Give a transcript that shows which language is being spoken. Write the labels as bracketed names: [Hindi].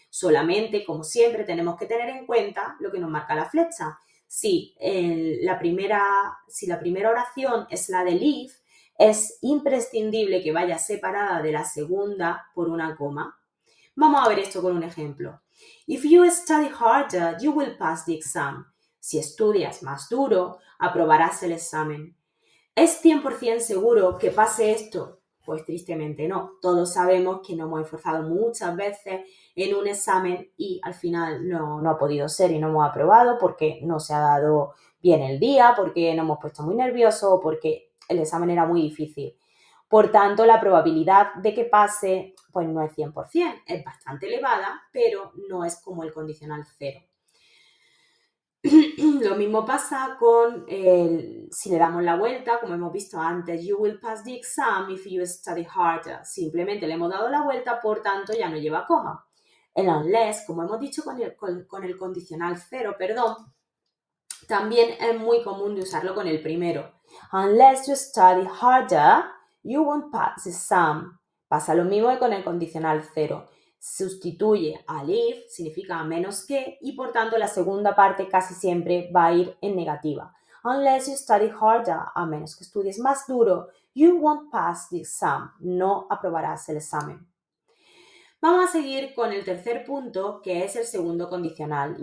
[Spanish] Solamente, como siempre, tenemos que tener en cuenta lo que nos marca la flecha. Si la primera oración es la del if, es imprescindible que vaya separada de la segunda por una coma. Vamos a ver esto con un ejemplo. [English] If you study harder, you will pass the exam. [Spanish] Si estudias más duro, aprobarás el examen. ¿Es 100% seguro que pase esto? Pues tristemente no. Todos sabemos que nos hemos esforzado muchas veces en un examen y al final no ha podido ser y no hemos aprobado porque no se ha dado bien el día, porque nos hemos puesto muy nerviosos o porque el examen era muy difícil. Por tanto, la probabilidad de que pase pues no es 100%, es bastante elevada, pero no es como el condicional cero. Lo mismo pasa con si le damos la vuelta, como hemos visto antes, [English] you will pass the exam if you study harder. [Spanish] Simplemente le hemos dado la vuelta, por tanto ya no lleva coma. El unless, como hemos dicho con el condicional cero, también es muy común de usarlo con el primero. [English] Unless you study harder, you won't pass the exam. [Spanish] Pasa lo mismo que con el condicional cero. Sustituye al if, significa a menos que, y por tanto la segunda parte casi siempre va a ir en negativa. [English] Unless you study harder, [Spanish] a menos que estudies más duro, [English] you won't pass the exam. [Spanish] No aprobarás el examen. Vamos a seguir con el tercer punto, que es el segundo condicional.